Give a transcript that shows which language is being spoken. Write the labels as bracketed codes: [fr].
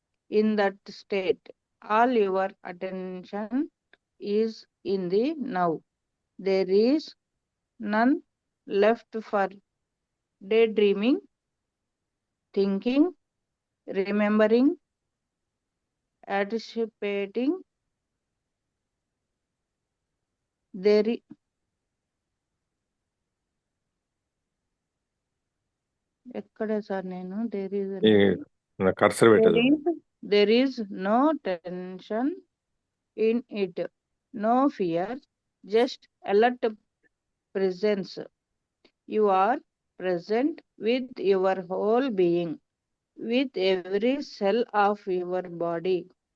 [en] In that state, all your attention is in the now. There is none left for daydreaming, thinking, remembering, anticipating. There i- [te] ఎక్కడ sir నేను [en] there is [te] అనేది cursor పెట్టదు [en] there is no tension in it, no fear, just alert presence. You are present with your whole being, with every cell of your body.